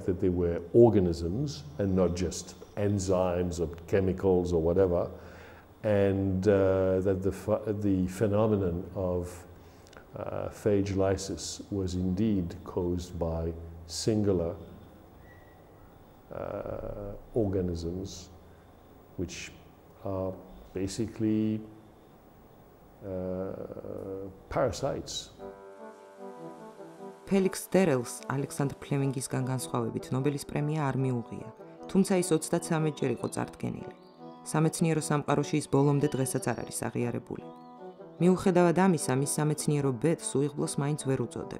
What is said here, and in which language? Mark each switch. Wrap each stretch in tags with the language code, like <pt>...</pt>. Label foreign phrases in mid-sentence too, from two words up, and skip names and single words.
<en>that they were organisms and not just enzymes or chemicals or whatever, and that the phenomenon of phage lysis was indeed caused by singular organisms which are basically parasites.</en> <ka>ფელიქს დერელს ალექსანდრ ფლემინგისგან განსხვავებით ნობელის პრემია არ მიუღია, თუმცა ის 33 ჯერ იყო წარდგენილი. სამეცნიერო სამყაროში ის ბოლომდე დღესაც არ არის აღიარებული. მიუხედავად ამისა, მის სამეცნიერო ბედს უიღბლოს მაინც ვერ უწოდებ.</ka>